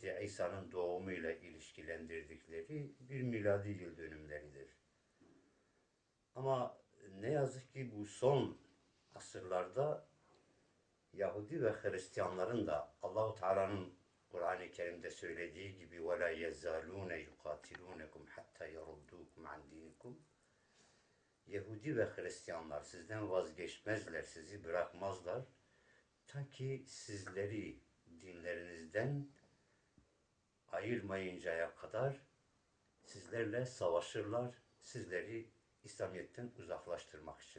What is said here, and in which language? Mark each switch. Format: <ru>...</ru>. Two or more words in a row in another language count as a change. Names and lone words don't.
<tr>İsa'nın doğumuyla ilişkilendirdikleri bir miladi yıl dönümleridir. Ama ne yazık ki bu son asırlarda Yahudi ve Hristiyanların da Allahu Teala'nın Kur'an-ı Kerim'de söylediği gibi</tr> <ar>وَلَا يَزَالُونَ يُقَاتِلُونَكُمْ حَتَّى يَرُدُّوكُمْ عَنْ دِينِكُمْ</ar> <tr>Yahudi ve Hristiyanlar sizden vazgeçmezler, sizi bırakmazlar. Ta ki sizleri dinlerinizden ayırmayıncaya kadar sizlerle savaşırlar, sizleri İslamiyet'ten uzaklaştırmak için.</tr>